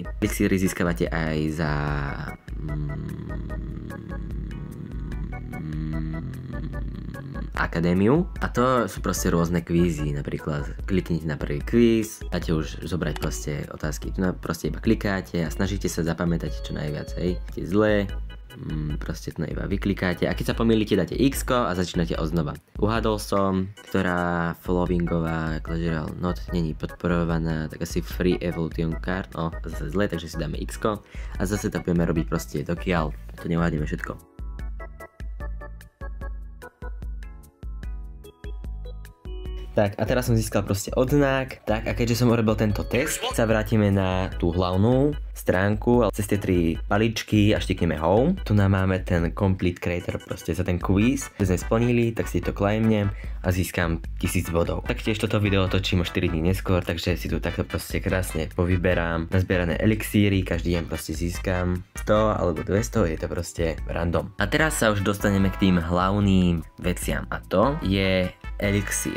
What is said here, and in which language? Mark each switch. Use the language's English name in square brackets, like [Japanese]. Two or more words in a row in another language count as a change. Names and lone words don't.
[Slovak] Elixíry získavate aj za akadémiu a to sú proste rôzne kvízy, napríklad kliknite na prvý kvíz, dáte už zobrať proste otázky, tu proste iba klikáte a snažíte sa zapamätať čo najviac, hej, je zlé, proste to iba vyklikáte a keď sa pomýlite dáte x a začínate odznova. Uhádol som, ktorá followingová Clash Royale not není podporovaná, tak asi [English] free evolution card, [Slovak] zase zlé, takže si dáme x a zase to budeme robiť proste dokiaľ to neuhádneme všetko. Tak a teraz som získal proste odznak, tak a keďže som urobil tento test, sa vrátime na tú hlavnú stránku, ale cez tie 3 paličky a štikneme home. Tu nám máme ten [English] complete creator [Slovak] proste za ten quiz, keď sme splnili, tak si to claimnem a získam 1000 bodov. Taktiež toto video točím o 4 dní neskôr, takže si tu takto proste krásne povyberám nazbierané elixíry, každý deň proste získam 100 alebo 200, je to proste random. A teraz sa už dostaneme k tým hlavným veciam a to je elixír.